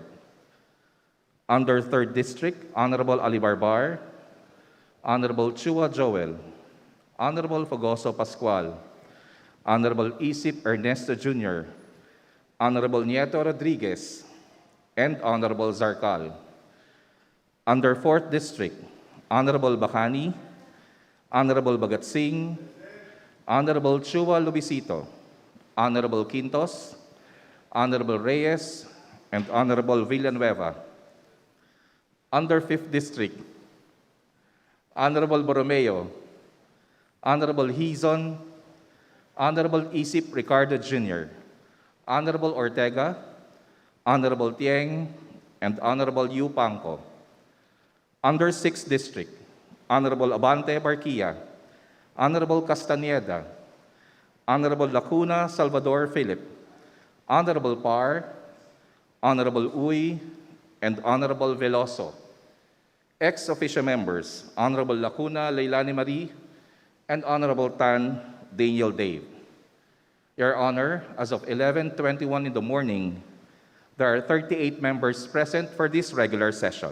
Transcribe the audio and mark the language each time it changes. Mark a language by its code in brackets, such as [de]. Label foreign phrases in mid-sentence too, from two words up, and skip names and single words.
[en] Under 3rd District, Honorable Ali Barbar, Honorable Chua Joel, Honorable Fogoso Pascual, Honorable Isip Ernesto Jr., Honorable Nieto Rodriguez, and Honorable Zarcal. Under 4th District, Honorable Bacani, Honorable Bagatsing, Honorable Chua Lubisito, Honorable Quintos, Honorable Reyes, and Honorable Villanueva. Under 5th District, Honorable Borromeo, Honorable Hizon, Honorable Isip Ricardo Jr., Honorable Ortega, Honorable Tieng, and Honorable Yu Pangco. Under 6th District, Honorable Abante Barquilla, Honorable Castaneda, Honorable Lacuna Salvador Philip, Honorable Par, Honorable Uy, and Honorable Veloso. Ex-officio members, Honorable Lacuna Leilani Marie, and Honorable Tan Daniel Dave. Your Honor, as of 11:21 in the morning, there are 38 members present for this regular session.